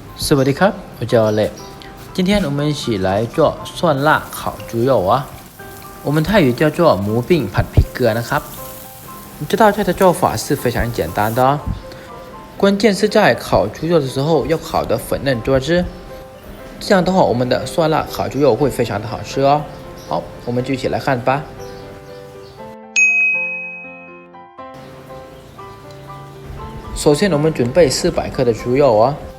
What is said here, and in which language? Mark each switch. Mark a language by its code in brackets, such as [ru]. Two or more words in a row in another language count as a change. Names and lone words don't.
[th] สวัสดีครับ [zh] 我叫 Lei 今天我们一起来做蒜辣烤猪肉啊我们泰语叫做 [th] หมูปิ้งผัดพริกเกลือ [zh] นะครับ这道菜的做法是非常简单的哦关键是在烤猪肉的时候要烤得粉嫩多汁这样的话我们的蒜辣烤猪肉会非常的好吃哦好我们就一起来看吧首先我们准备400克的猪肉哦